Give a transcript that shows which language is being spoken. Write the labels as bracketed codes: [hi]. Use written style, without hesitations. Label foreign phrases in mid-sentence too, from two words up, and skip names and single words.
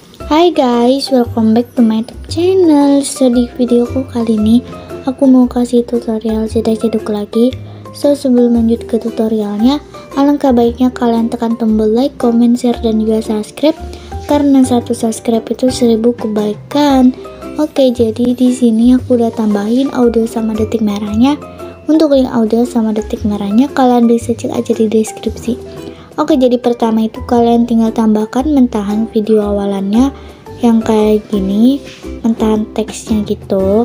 [en] Hai guys, welcome back to my YouTube channel. [id] So di videoku kali ini aku mau kasih tutorial cedek-cedek lagi. So sebelum lanjut ke tutorialnya, alangkah baiknya kalian tekan tombol [en] like, comment, share, [id] dan juga subscribe, karena satu subscribe itu 1000 kebaikan. Oke, jadi di sini aku udah tambahin audio sama detik merahnya. Untuk link audio sama detik merahnya kalian bisa cek aja di deskripsi. Oke, jadi pertama itu kalian tinggal tambahkan mentahan video awalannya yang kayak gini, mentahan teksnya gitu.